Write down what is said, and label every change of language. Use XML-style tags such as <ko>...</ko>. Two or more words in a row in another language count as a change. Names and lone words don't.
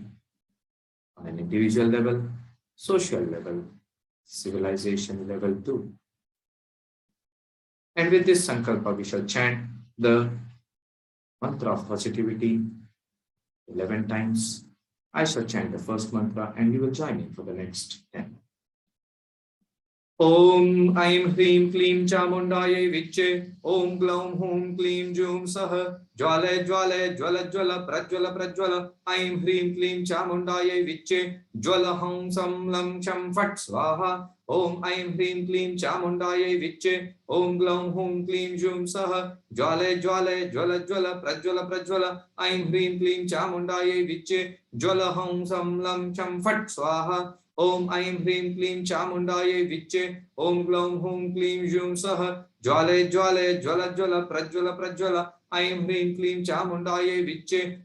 <en>On an individual level, social level, civilization level too. And with this sankalpa, we shall chant the mantra of positivity 11 times. I shall chant the first mantra and you will join in for the next 10.</en> <sa>Om Aim Hrim Klim Chamundaye Viche Om Glaum Hum Klim Jum Sah Jwale Jwale Jwala Jwala Prajwala Prajwala Aim Hrim Klim Chamundaye Viche Jwala Hum Sam Lam Cham Fat Swaha Om Aim Hrim Klim Chamundaye Viche Om Glaum Hum Klim Jum Sah Jwale Jwale Jwala Jwala Prajwala Prajwala Aim Hrim Klim Chamundaye Viche Jwala Hum Sam Lam Cham Fat Swaha Om Aim Hrim Klim Chamundaye Viche Om Glaum Hum Klim Jum Sah Jwale Jwale Jwala Jwala Prajwala Prajwala Aim Hrim Klim Chamundaye Viche</sa>